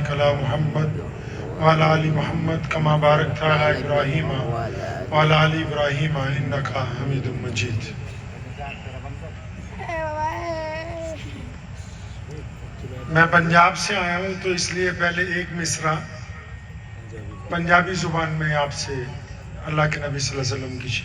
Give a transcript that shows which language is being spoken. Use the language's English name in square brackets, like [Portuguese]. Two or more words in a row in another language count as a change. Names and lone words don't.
[Arabic] بارك على محمد وعلى آل محمد كما باركت على إبراهيم وعلى آل إبراهيم إنك حميد مجيد. [Urdu] میں پنجاب سے آیا ہوں تو اس لیے پہلے ایک مصرع پنجابی زبان میں آپ سے اللہ کے نبی [Arabic] صلى الله عليه وسلم [Urdu] کی شعر.